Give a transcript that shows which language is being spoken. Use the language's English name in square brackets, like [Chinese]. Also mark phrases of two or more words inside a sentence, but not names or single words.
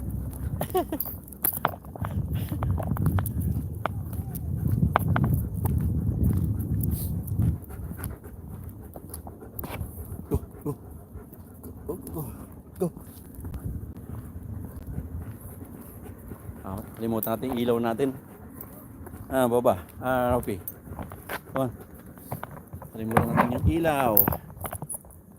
[English] Go, go. Go, go, go. [Filipino] Kalimutan natin yung ilaw natin. Baba. Ropi. [English] Come on. [Filipino] Kalimutan natin yung ilaw.